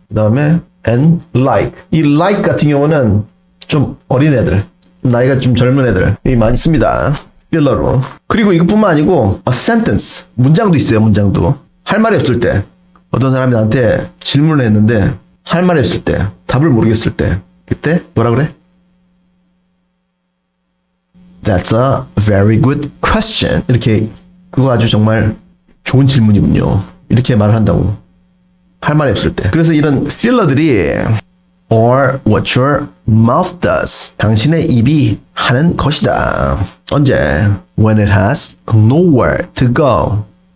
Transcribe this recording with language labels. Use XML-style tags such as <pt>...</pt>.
<ko>그 다음에 and like. 이 like 같은 경우는 좀 어린 애들 나이가 좀 젊은 애들이 많이 씁니다. 필러로. 그리고 이것뿐만 아니고 a sentence 문장도 있어요. 문장도 할 말이 없을 때 어떤 사람이 나한테 질문을 했는데 할 말이 없을 때 답을 모르겠을 때 그때 뭐라 그래?</ko> <en>That's a very good question.</en> <ko>이렇게 그거 아주 정말 좋은 질문이군요. 이렇게 말을 한다고. 할 말이 없을 때. 그래서 이런 필러들이</ko> <en>or what your mouth does.</en> <ko>당신의 입이 하는 것이다. 언제?</ko> <en>When it has nowhere to go.</en>